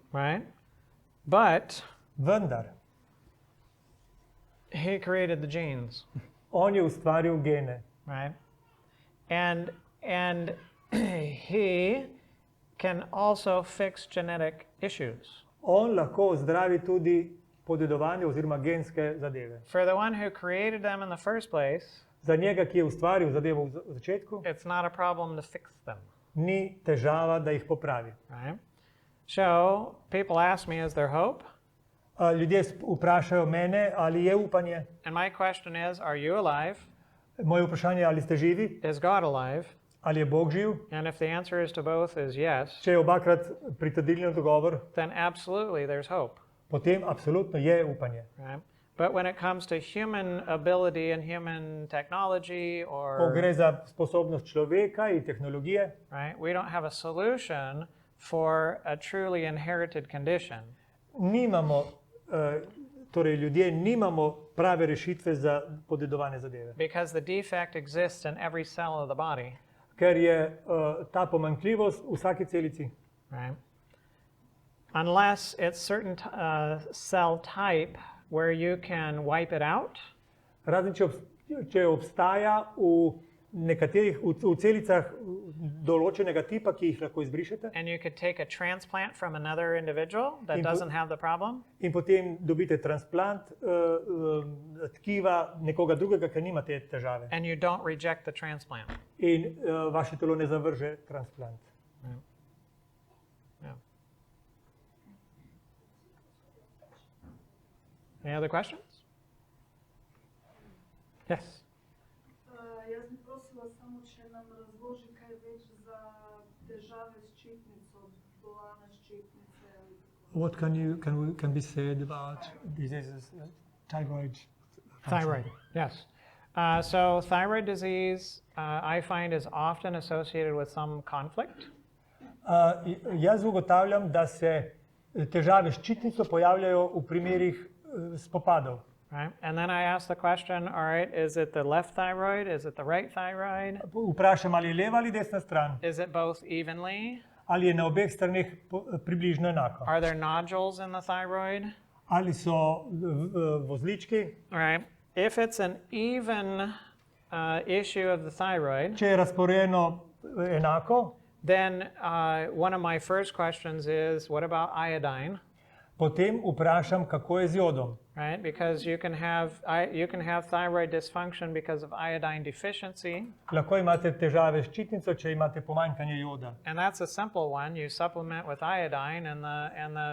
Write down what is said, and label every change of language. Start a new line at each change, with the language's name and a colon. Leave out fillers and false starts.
English: right? But
Slovenian: Vendar,
English: he created the genes,
Slovenian: on je ustvaril gene.
English: right? And he can also fix genetic issues.
Slovenian: On lahko zdravi tudi podedovanje oziroma genske zadeve.
English: For the one who created them in the first place,
Slovenian: Za njega, ki je ustvaril zadevo v začetku,
English: it's not a problem to fix them,
Slovenian: ni težava, da jih popravi.
English: right? So people ask me, is there hope?
Slovenian: Ljudje vprašajo mene, ali je upanje.
English: And my question is, are you alive?
Slovenian: Moje vprašanje je, ali ste živi,
English: Is God alive?
Slovenian: ali je Bog živ.
English: And if the answer is to both is yes,
Slovenian: Če je obakrat pritrdili na dogovor,
English: then absolutely there's hope,
Slovenian: potem absolutno je upanje.
English: right? But when it comes to human ability and human technology,
Slovenian: Ko gre
English: or
Slovenian: za sposobnost človeka in tehnologije,
English: right, we don't have a solution for a truly inherited condition.
Slovenian: nimamo, torej ljudje nimamo prave rešitve za podedovane zadeve.
English: Because the defect exists in every cell of the body,
Slovenian: Ker je ta pomanjkljivost v vsaki celici.
English: right? Unless it's certain cell type where you can wipe it out,
Slovenian: Razen če obstaja v nekaterih v celicah določenega tipa, ki jih lahko izbrišete,
English: and you could take a transplant from another individual that
Slovenian: In-
English: doesn't have the problem,
Slovenian: in potem dobite transplant tkiva nekoga drugega, ki nima te težave.
English: and you don't reject the transplant.
Slovenian: In vaše telo ne zavrže transplant.
English: Yeah. Any other questions? Yes.
Slovenian: Jaz bi prosila samo, če nam razloži kaj več za težave s ščitnico, bolane ščitnice ali tako.
English: What can be said about diseases, thyroid? Thyroid, yes. So thyroid disease, I find, is often associated with some conflict.
Slovenian: Jaz ugotavljam, da se težave s ščitnico pojavljajo v primerih spopadov.
English: Right? And then I ask the question, all right, is it the left thyroid? Is it the right thyroid?
Slovenian: Vprašam, ali je leva ali desna stran,
English: Is it both evenly?
Slovenian: ali je na obeh straneh približno enako,
English: Are there nodules in the thyroid?
Slovenian: ali so vozlički.
English: All right. If it's an even issue of the thyroid,
Slovenian: Če je razporejeno enako,
English: then one of my first questions is, what about iodine?
Slovenian: potem vprašam, kako je z jodom.
English: Right? Because you can have thyroid dysfunction because of iodine deficiency,
Slovenian: Lahko imate težave s ščitnico, če imate pomanjkanje joda.
English: and that's a simple one. You supplement with iodine, and